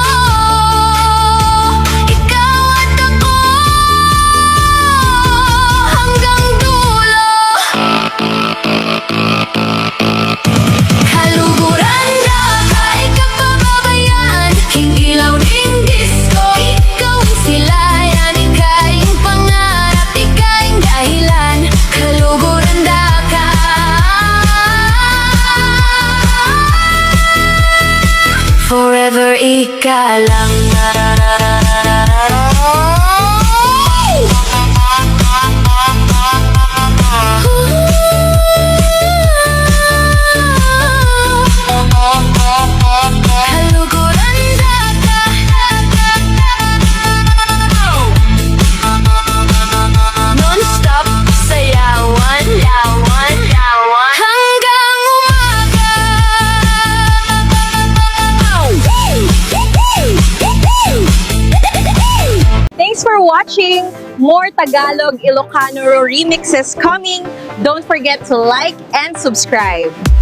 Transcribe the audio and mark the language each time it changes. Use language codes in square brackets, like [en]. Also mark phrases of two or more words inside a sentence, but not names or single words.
[tl] Ikaw at ako, hanggang dulo. [pam] Kaluguran da, kahit kapababayaan. King ilaw ning disco, [tl] ikaw ang silayan. [pam] Ikaing pangarap, ikaing dahilan. Kaluguran da ka, forever ika lang. Kaluguran da ka, [tl] non-stop sayawan, yawan, yawan, hanggang umaga. [en] Thanks for watching! More [tl] Tagalog Ilocano [en] remixes coming. Don't forget to like and subscribe.